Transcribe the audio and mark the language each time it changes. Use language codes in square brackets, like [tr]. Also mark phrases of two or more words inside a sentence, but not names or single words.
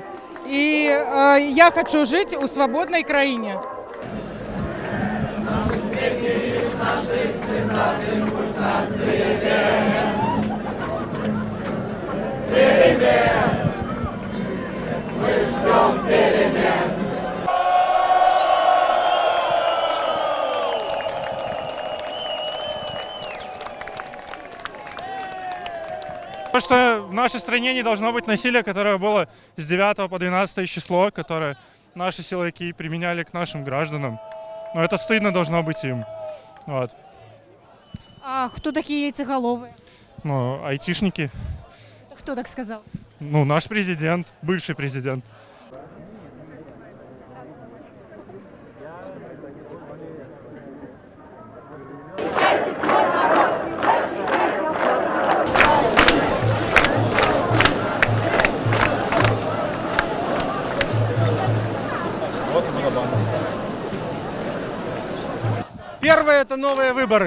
[be] І я хочу жыць у свабоднай краіне. [ru] Мы ждем перемен. То, что в нашей стране не должно быть насилия, которое было с 9 по 12 число, которое наши силовики применяли к нашим гражданам. Но это стыдно должно быть им. Вот. [uk] А хто такі яйцеголові? [ru] Ну, айтишники. [uk] Хто так сказав? [ru] Ну, наш президент, бывший президент. Первое – это новые выборы.